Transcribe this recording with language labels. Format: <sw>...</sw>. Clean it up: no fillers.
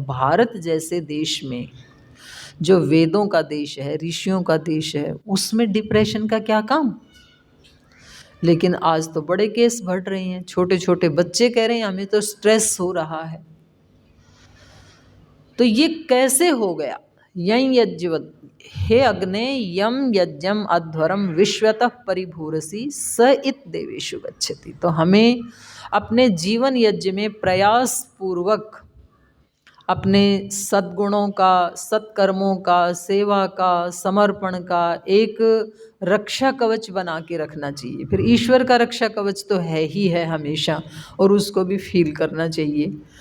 <hi>भारत जैसे देश में, जो वेदों का देश है, ऋषियों का देश है, उसमें डिप्रेशन का क्या काम। लेकिन आज तो बड़े केस बढ़ रहे हैं, छोटे छोटे बच्चे कह रहे हैं हमें तो स्ट्रेस हो रहा है। तो ये कैसे हो गया?</hi> <sa>यं यज्ञवत् हे अग्ने यम यज्ञम अध्वरम विश्वतः परिभूरसि स इत देवेषु गच्छति।</sa> <hi>तो हमें अपने जीवन यज्ञ में प्रयास पूर्वक अपने सद्गुणों का, सत्कर्मों का, सेवा का, समर्पण का एक रक्षा कवच बना के रखना चाहिए। फिर ईश्वर का रक्षा कवच तो है ही है हमेशा, और उसको भी फील करना चाहिए।</hi>